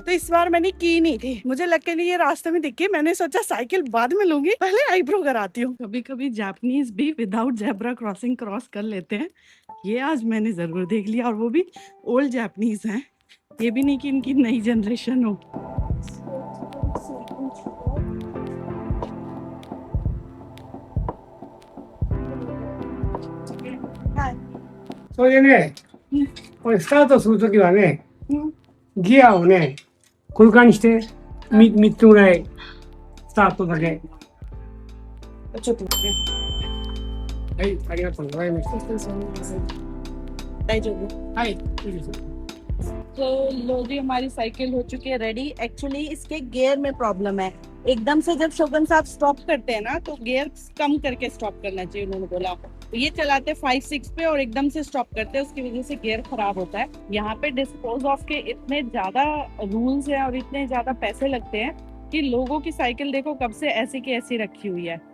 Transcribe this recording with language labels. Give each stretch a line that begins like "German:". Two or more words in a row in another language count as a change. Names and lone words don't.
Hindi: तो इस बार मैंने की नहीं थी। मुझे लकीली ये रास्ते में दिखी, मैंने सोचा साइकिल बाद में लूंगी, पहले आईब्रो कराती हूँ। कभी कभी जापानीज भी
English: without zebra crossing cross
Hindi: कर लेते हैं। ये आज मैंने ज़रूर देख लिया, और वो भी
English: old Japanese
Hindi: हैं। ये भी नहीं कि इनकी नई जनरेशन हो।
Japanese: それでね、これスタートするときはね、ギアをね、こういう感じして3つぐらいスタートだけ。ちょっと待って。はい、ありがとうございました。大丈夫？はい、いいです。
Hindi: तो लो जी, हमारी साइकिल हो चुकी है रेडी। एक्चुअली इसके गियर में प्रॉब्लम है। एकदम से जब शोगन साहब स्टॉप करते हैं ना, तो गियर कम करके स्टॉप करना चाहिए, उन्होंने बोला। तो ये चलाते 5-6 पे और एकदम से स्टॉप करते हैं, उसकी वजह से गियर खराब होता है। यहाँ पे
English: dispose of
Hindi: के इतने ज्यादा रूल्स हैं और इतने ज्यादा पैसे लगते हैं कि लोगों की साइकिल देखो कब से ऐसी की ऐसी रखी हुई है।